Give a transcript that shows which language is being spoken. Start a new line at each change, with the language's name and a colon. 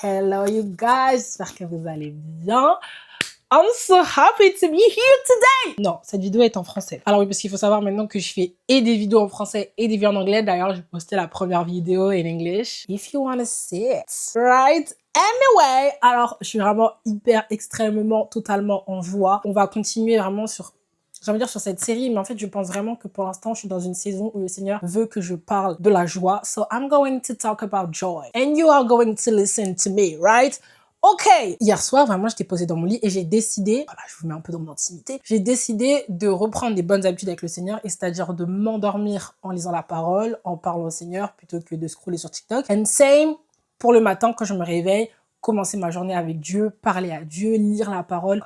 English: Hello you guys,
French: j'espère que vous allez bien.
English: I'm so happy to be here today.
French: Non, cette vidéo est en français. Alors oui, parce qu'il faut savoir maintenant que je fais et des vidéos en français et des vidéos en anglais. D'ailleurs, j'ai posté la première vidéo
English: in English. If you wanna see it, right?
French: Anyway, alors je suis vraiment hyper, extrêmement, totalement en joie. On va continuer vraiment sur... J'ai envie de dire sur cette série, mais en fait, je pense vraiment que pour l'instant, je suis dans une saison où le Seigneur veut que je parle de la joie.
English: So I'm going to talk about joy. And you are going to listen to me, right? Ok!
French: Hier soir, vraiment, j'étais posée dans mon lit et j'ai décidé, voilà, je vous mets un peu dans mon intimité, j'ai décidé de reprendre des bonnes habitudes avec le Seigneur, et c'est-à-dire de m'endormir en lisant la parole, en parlant au Seigneur, plutôt que de scroller sur TikTok.
English: And same
French: pour le matin, quand je me réveille, commencer ma journée avec Dieu, parler à Dieu, lire la parole.